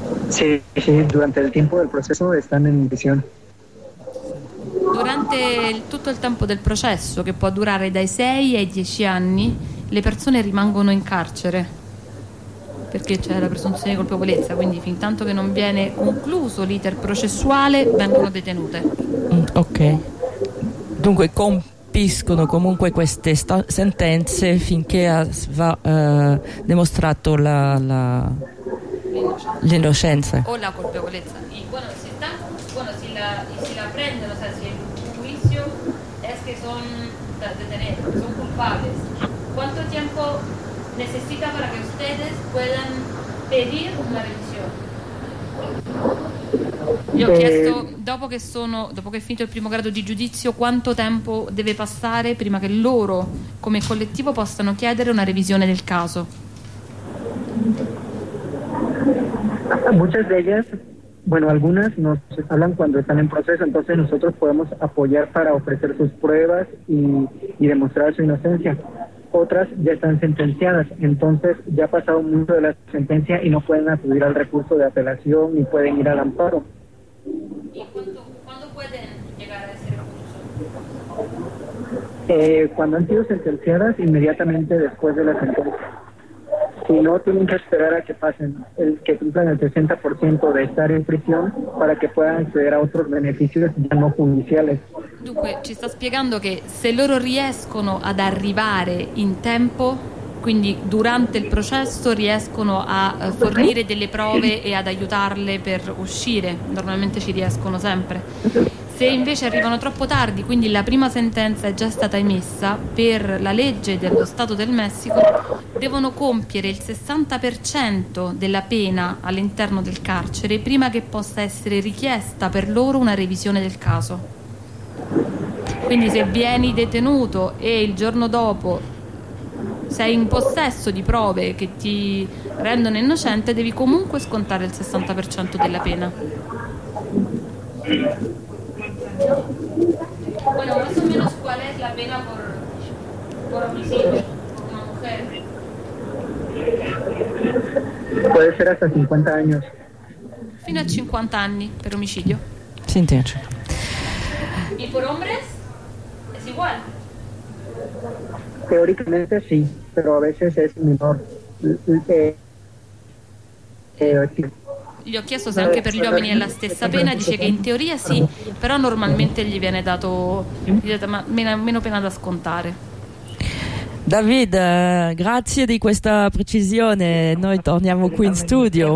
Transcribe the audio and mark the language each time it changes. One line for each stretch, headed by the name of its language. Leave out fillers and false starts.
Spanish: Sí, sí, durante el tiempo del proceso están en prisión.
Italian: Durante tutto il tempo del processo, che può durare dai 6 ai 10 anni, le persone rimangono in carcere. Perché c'è la presunzione di colpevolezza, quindi fin tanto che non viene concluso l'iter processuale vengono detenute. Ok, dunque compiscono comunque queste sentenze finché va dimostrato l'innocenza o la colpevolezza.
Spanish: E bueno,
Italian: se la prendono,
Spanish: o sea,
Italian: se il giudizio è che sono da detenere, sono culpabili, quanto tempo
Spanish: necesita para que ustedes puedan pedir una revisión?
Italian: Io ho chiesto, dopo che è finito il primo grado di giudizio, quanto tempo deve passare prima che loro, come collettivo, possano chiedere una revisione del caso?
Spanish: Muchas de ellas, bueno, algunas nos hablan cuando están en proceso, entonces nosotros podemos apoyar para ofrecer sus pruebas y demostrar su inocencia. Otras ya están sentenciadas, entonces ya ha pasado mucho de la sentencia y no pueden acudir al recurso de apelación ni pueden ir al amparo. ¿Y cuándo pueden llegar a ese recurso? Cuando han sido sentenciadas, inmediatamente después de la sentencia. Si no, tienen que esperar a que pasen, que cumplan el 60% de estar en prisión para que puedan acceder a otros beneficios ya no judiciales.
Italian: Dunque, ci sta spiegando che se loro riescono ad arrivare in tempo, quindi durante il processo riescono a fornire delle prove e ad aiutarle per uscire, normalmente ci riescono sempre. Se invece arrivano troppo tardi, quindi la prima sentenza è già stata emessa, per la legge dello Stato del Messico devono compiere il 60% della pena all'interno del carcere prima che possa essere richiesta per loro una revisione del caso. Quindi se vieni detenuto e il giorno dopo sei in possesso di prove che ti rendono innocente, devi comunque scontare il 60% della pena.
Spanish: Bueno, más o menos, ¿cuál es la pena por homicidio? Una mujer. Puede ser hasta 50 años.
Italian: Fino a 50
Spanish: años por homicidio. Sí, entiendo. ¿Y por hombres? ¿Es igual? Teóricamente sí, pero a veces es menor.
Italian: Gli ho chiesto se anche per gli uomini è la stessa pena, dice che in teoria sì, però normalmente gli viene dato meno pena da scontare. David, grazie di questa precisione, noi torniamo qui in studio.